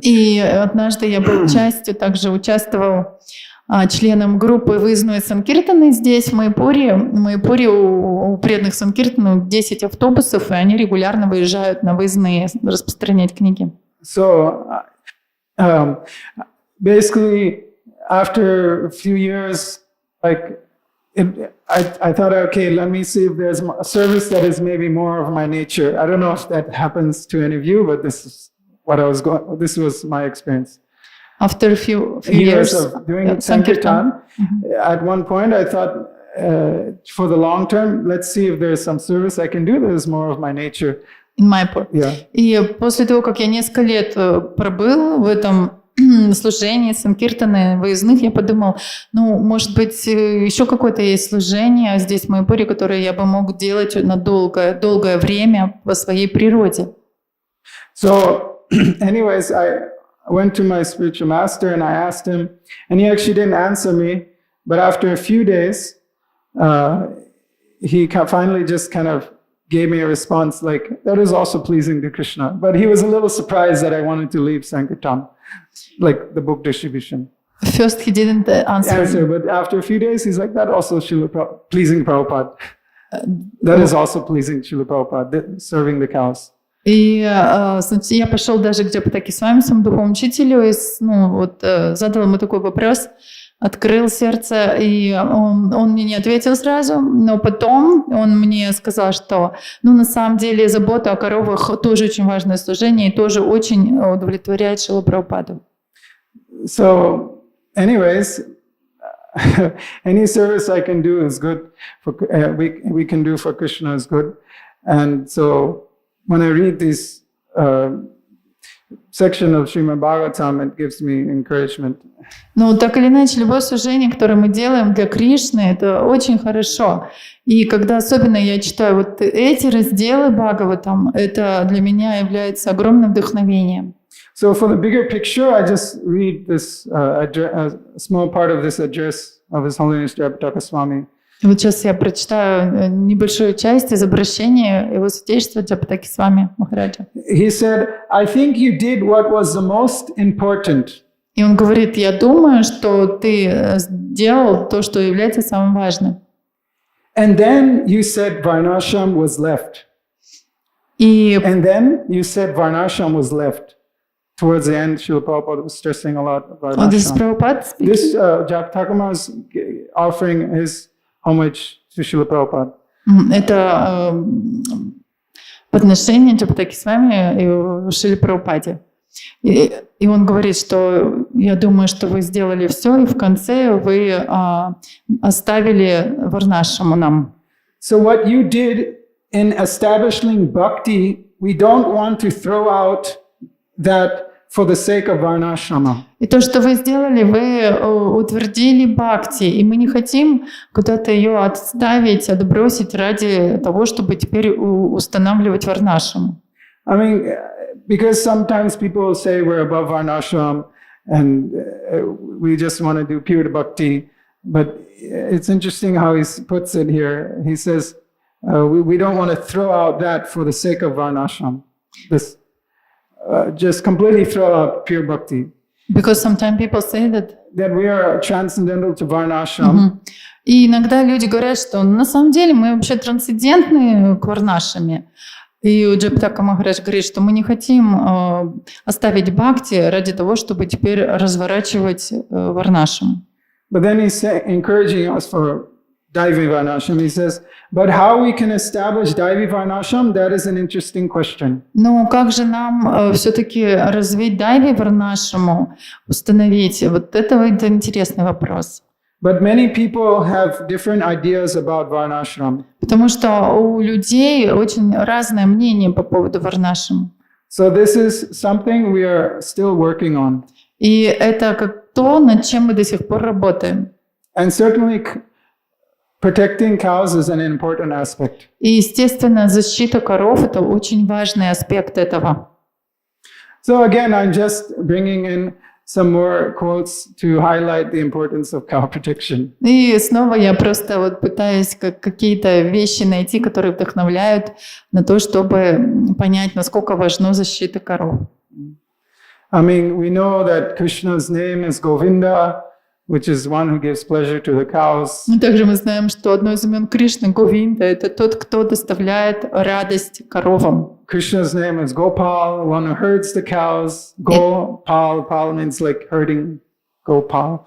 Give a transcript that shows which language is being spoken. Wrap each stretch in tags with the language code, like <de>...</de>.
<ru>И однажды я был частью, также участвовал членом группы выездной Санкиртаны здесь, в Майапуре. В Майапуре у преданных Санкиртану 10 автобусов, и они регулярно выезжают на выездные распространять книги.</ru> <en>So, basically, after a few years, I thought, okay, let me see if there's a service that is maybe more of my nature. I don't know if that happens to any of you, but this was my experience. After a few years of doing Sankirtan, at one point I thought, for the long term, let's see if there's some service I can do that is more of my nature. In Майапур. Yeah.</en> <ru>И после того, как я несколько лет пробыл в этом служении Санкиртаны выездных, я подумал, может быть, еще какое-то есть служение здесь в Майапуре, которое я бы мог делать на долгое время по своей природе.</ru> <en>So, anyways, I went to my spiritual master and I asked him, and he actually didn't answer me, but after a few days, he finally just kind of gave me a response like, that is also pleasing to Krishna. But he was a little surprised that I wanted to leave Sankirtan, like the book distribution. First he didn't answer. But after a few days, he's like, that also pleasing Prabhupada. That is also pleasing Srila Prabhupada, serving the cows.</en> <ru>И я пошел даже к Джапатаки с вами, своему духовному учителю, и задал ему такой вопрос, открыл сердце, и он мне не ответил сразу, но потом он мне сказал, что на самом деле забота о коровах тоже очень важное служение и тоже очень удовлетворяет Шрилу Прабхупаду.</ru> <en>So, anyways, any service I can do is good. We can do for Krishna is good, and so. When I read this section of Śrīmad-Bhāgavatam, it gives me encouragement.</en> <ru>Так или иначе, любое служение, которое мы делаем для Кришны, это очень хорошо. И когда особенно я читаю вот эти разделы Бхагаватам, это для меня является огромным вдохновением.</ru> <en>So for the bigger picture, I just read this a small part of this address of His Holiness Jayapataka Swami.</en> <ru>Вот сейчас я прочитаю небольшую часть из обращения Его Святейшества Джапатаки Свами Махараджа.</ru> <en>He said, I think you did what was the most important.</en> <ru>И он говорит, я думаю, что ты сделал то, что является самым важным.</ru> <en>And then you said Varnashram was left. And then you said Varnashram was left. Towards the end, Srila Prabhupada was stressing a lot about Varnashram. This is Prabhupada speaking? This Japataka is offering his homage to Srila Prabhupada.</en> <ru>Это подношение Джапатаки с вами и Шриле Прабхупаде. И он говорит, что я думаю, что вы сделали все, и в конце вы оставили Варнашраму нам.</ru> <en>So what you did in establishing bhakti, we don't want to throw out that for the sake of Varnashrama.</en> <ru>И то, что вы сделали, вы утвердили бхакти, и мы не хотим куда-то ее отставить, отбросить ради того, чтобы теперь устанавливать Варнашраму.</ru> <en>I mean, because sometimes people say we're above Varnashram and we just want to do pure bhakti, but it's interesting how he puts it here. He says, we don't want to throw out that for the sake of Varnashram. Just completely throw out pure bhakti. Because sometimes people say that we are transcendental to Varnashram.</en> <ru>И иногда люди говорят, что на самом деле мы вообще трансцендентны к Варнашраме. И Джапатака Махарадж говорит, что мы не хотим оставить бхакти ради того, чтобы теперь разворачивать Варнашраму.</ru> <en>But then he's encouraging us for Daivi Varnashram. He says, but how we can establish Daivi Varnashram, that is an interesting question.</en> <ru>Но как же нам все-таки развить дайви варнашраму, установить? Вот это интересный вопрос.</ru> <en>But many people have different ideas about Varnashram.</en> <ru>Потому что у людей очень разное мнение по поводу варнашрама.</ru> <en>So this is something we are still working on.</en> <ru>И это как то, над чем мы до сих пор работаем.</ru> <en>And certainly protecting cows is an important aspect.</en> <ru>И, естественно, защита коров – это очень важный аспект этого.</ru> <en>So again, I'm just bringing in some more quotes to highlight the importance of cow protection.</en> <ru>И снова я просто вот пытаюсь какие-то вещи найти, которые вдохновляют на то, чтобы понять, насколько важна защита коров.</ru> <en>I mean, we know that Krishna's name is Govinda, which is one who gives pleasure to the cows.</en> <ru>Также мы знаем, что одно из имен Кришны, Говинда, это тот, кто доставляет радость коровам.</ru> <en>Krishna's name is Gopal, one who herds the cows. Gopal, Pal means like herding, Gopal.</en>